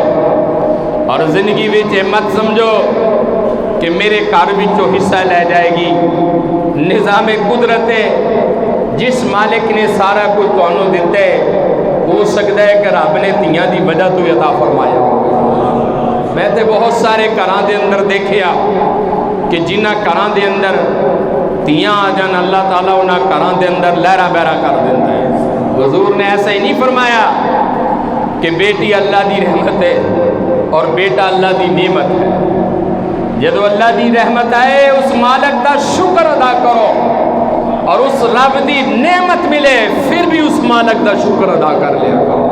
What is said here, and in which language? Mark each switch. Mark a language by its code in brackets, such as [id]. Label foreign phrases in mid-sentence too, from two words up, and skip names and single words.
[pa] اور زندگی وچ مت سمجھو کہ میرے گھر وچوں حصہ لے جائے گی. نظام قدرت جس مالک نے سارا کچھ تانوں دیتا ہے ہو سکتا ہے کہ رب نے تیاں دی وجہ تو عطا فرمایا. میں تے بہت سارے گھراں دے اندر دیکھیا کہ جنہ گھراں دے اندر تیاں آ جان اللہ تعالیٰ انہاں گھراں دے اندر لہرا بہرا کر دیتا ہے. حضور نے ایسا ہی نہیں فرمایا کہ بیٹی اللہ دی رحمت ہے اور بیٹا اللہ دی نعمت ہے. جدو اللہ دی رحمت آئے اس مالک دا شکر ادا کرو اور اس رب دی نعمت ملے پھر بھی اس مالک دا شکر ادا کر لیا کرو.